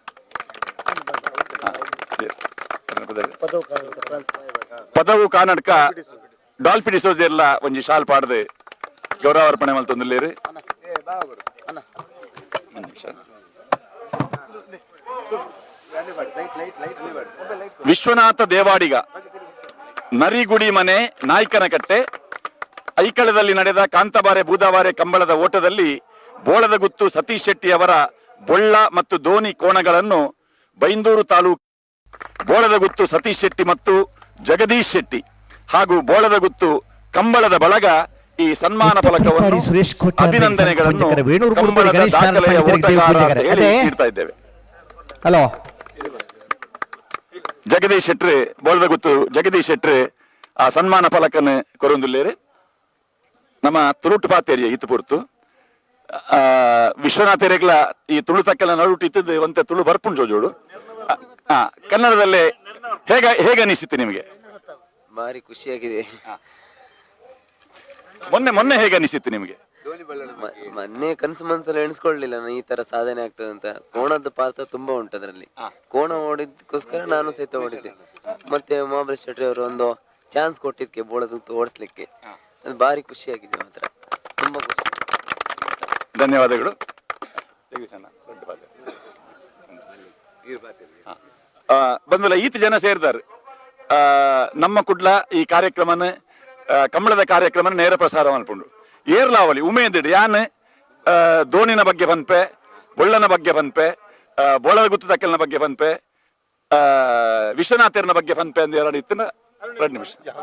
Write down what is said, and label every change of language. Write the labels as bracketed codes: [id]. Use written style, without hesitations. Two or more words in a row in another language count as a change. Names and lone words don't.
[tcy] ಪದವು ಕಾನಡ್ಕ ಡಾಲ್ಫಿ ಡಿಸೋಜೆರ್ಲ ಒಂಜಿ ಶಾಲ್ ಪಾಡ್ದು ಗೌರವಾರ್ಪಣೆ ಮಲ್ತೊಂದುಲ್ಲೇರು ವಿಶ್ವನಾಥ ದೇವಾಡಿಗ ನರಿಗುಡಿ ಮನೆ [kn] ನಾಯ್ಕನಕಟ್ಟೆ ಐಕಳದಲ್ಲಿ ನಡೆದ ಕಾಂತಬಾರೆ ಬೂದಾವಾರೆ ಕಂಬಳದ ಓಟದಲ್ಲಿ ಬೋಳದ ಗುತ್ತು ಸತೀಶ್ ಶೆಟ್ಟಿ ಅವರ ಬೊಳ್ಳ ಮತ್ತು ದೋಣಿ ಕೋಣಗಳನ್ನು ಬೈಂದೂರು ತಾಲೂಕು ಬೋಳದ ಗುತ್ತು ಸತೀಶ್ ಶೆಟ್ಟಿ ಮತ್ತು ಜಗದೀಶ್ ಶೆಟ್ಟಿ ಹಾಗೂ ಬೋಳದ ಗುತ್ತು ಕಂಬಳದ ಬಳಗ ಈ ಸನ್ಮಾನ ಫಲಕವನ್ನು ಅಭಿನಂದನೆಗಳನ್ನು ಕಂಬಳದ ದಾಖಲೆಯ ಓಟಗಾರ ಅಂತ ಹೇಳಿ ನೀಡ್ತಾ ಇದ್ದೇವೆ. ಹಲೋ [tcy] ಜಗದೀಶ್ ಶೆಟ್ಟಿ ಬೋಳದ ಗುತ್ತು ಜಗದೀಶ್ ಶೆಟ್ಟಿ ಆ ಸನ್ಮಾನ ಫಲಕನ್ನು ಕೊರೊಂದುಲ್ಲೇರು ನಮ್ಮ ತುಳುಟು ಪಾತೇರಿಯ ಇತ್ತು ಪುರ್ತು ವಿಶ್ವನಾಥ ರೇಗ್ಲ ಈ ತುಳು ತಕ್ಕೆಲ್ಲ ನಡುಟು ಇತ್ತದ್ದು ಒಂತೆ ತುಳು ಬರ್ಪುಂಡು ಜೋಜೋಡು [kn] ಕನ್ನಡದಲ್ಲೇ ಹೇಗನಿಸಿತ್ತು ನಿಮಗೆ? ಭಾರಿ ಖುಷಿಯಾಗಿದೆ. ಮೊನ್ನೆ ಹೇಗನಿಸಿತ್ತು ನಿಮಗೆ? ಮೊನ್ನೆ ಕನಸು ಮನ್ಸಲ್ಲಿ ಎಣಿಸ್ಕೊಳ್ಲಿಲ್ಲ ನಾನು ಈ ತರ ಸಾಧನೆ ಆಗ್ತದೆ ಅಂತ. ಕೋಣದ ಪಾತ್ರ ತುಂಬಾ ಉಂಟು ಅದರಲ್ಲಿ. ಕೋಣ ಓಡಿದಕ್ಕೋಸ್ಕರ ನಾನು ಸಹಿತ ಓಡಿದ್ದೆ. ಮತ್ತೆ ಮಾಬಲ್ ಶೆಟ್ಟಿ ಅವರು ಒಂದು ಚಾನ್ಸ್ ಕೊಟ್ಟಿದ್ಕೆ ಬೋಳದ ಓಡಿಸ್ಲಿಕ್ಕೆ ಅದು ಭಾರಿ ಖುಷಿಯಾಗಿದೆ ಮಾತ್ರ, ತುಂಬಾ ಖುಷಿ. ಧನ್ಯವಾದಗಳು. [tcy] ಬಂಧುಲ ಈತ [kn] ಜನ ಸೇರಿದಾರೆ [tcy] ನಮ್ಮ ಕುಡ್ಲ ಈ ಕಾರ್ಯಕ್ರಮನ ಕಂಬಳದ ಕಾರ್ಯಕ್ರಮನ ನೇರ ಪ್ರಸಾರ ಮಲ್ಪುಂಡು ಏರ್ಲಾವಲಿ ಉಮೇದಿಡ್ ಯಾನ್ ದೋಣಿನ ಬಗ್ಗೆ ಪನ್ಪೆ, ಬೊಳ್ಳನ ಬಗ್ಗೆ ಪನ್ಪೆ, ಬೋಳದ ಗುತ್ತು ತಕ್ಕಲಿನ ಬಗ್ಗೆ ಪನ್ಪೆ, ವಿಶ್ವನಾಥರ್ನ ಬಗ್ಗೆ ಪನ್ಪೆ ಅಂತ ಎರಡು ಇತ್ತಿನ 2 ನಿಮಿಷ.